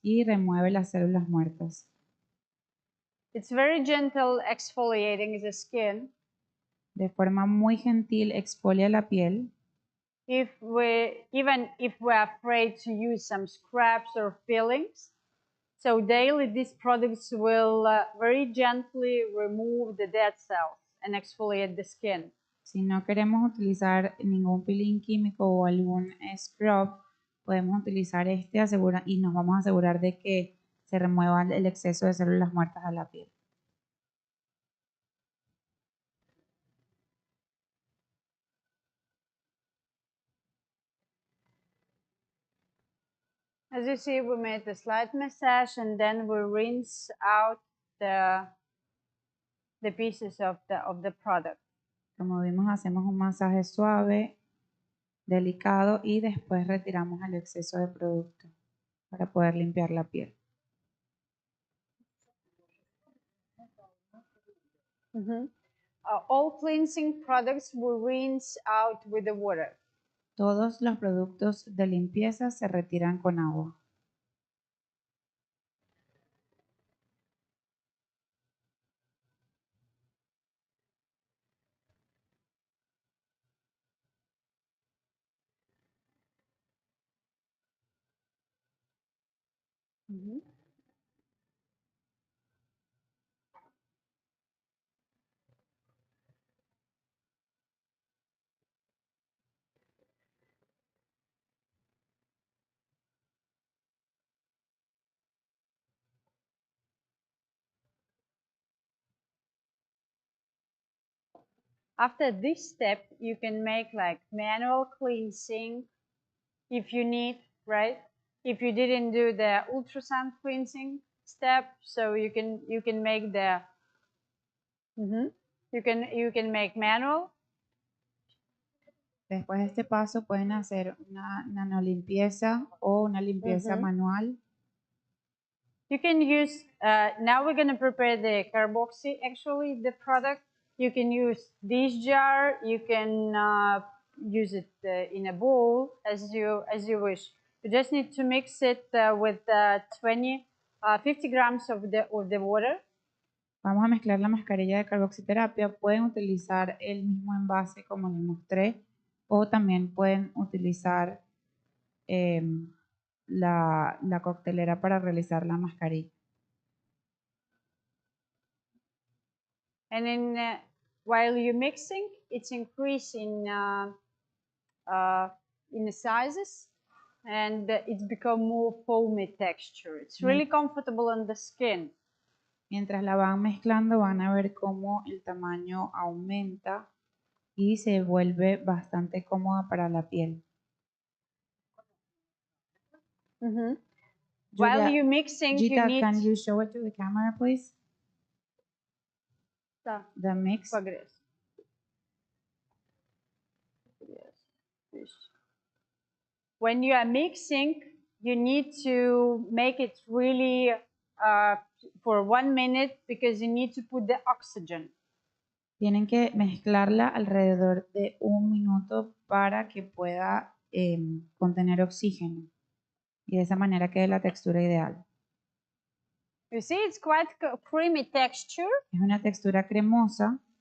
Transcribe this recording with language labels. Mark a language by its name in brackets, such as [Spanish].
[Spanish] y remueve las células muertas. [English] It's very gentle exfoliating the skin. [Spanish] De forma muy gentil exfolia la piel. [English] Even if we're afraid to use some scrubs or fillings, so daily these products will very gently remove the dead cells and exfoliate the skin. [Spanish] Si no queremos utilizar ningún peeling químico o algún scrub, podemos utilizar este y nos vamos a asegurar de que se remueva el exceso de células muertas de la piel. [English] As you see, we made a slight massage and then we rinse out the pieces of the product. [Spanish] Como vimos, hacemos un masaje suave, delicado y después retiramos el exceso de producto para poder limpiar la piel. [English] All cleansing products will rinse out with the water. [Spanish] Todos los productos de limpieza se retiran con agua. [English] After this step, you can make like manual cleansing if you need, right? If you didn't do the ultrasound cleansing step, so you can make the you can make manual. [Spanish] Después de este paso pueden hacer una nanolimpieza o una limpieza manual. [English] You can use, now we're going to prepare the carboxy, actually, the product. You can use this jar, you can use it in a bowl as you wish. You just need to mix it with 50 grams of the water. [Spanish] Vamos a mezclar la mascarilla de carboxiterapia. Pueden utilizar el mismo envase como les mostré o también pueden utilizar la coctelera para realizar la mascarilla. [English] And then while you're mixing, it's increasing in the sizes and it's become more foamy texture. It's really comfortable on the skin. [Spanish] Mientras la van mezclando van a ver cómo el tamaño aumenta y se vuelve bastante cómoda para la piel. [English] While you're mixing, Gita, you need... can you show it to the camera, please? The mix. When you are mixing, you need to make it really for 1 minute because you need to put the oxygen. [Spanish] Tienen que mezclarla alrededor de 1 minuto para que pueda contener oxígeno y de esa manera quede la textura ideal. [English] You see, it's quite creamy texture. [Spanish] Es una textura cremosa.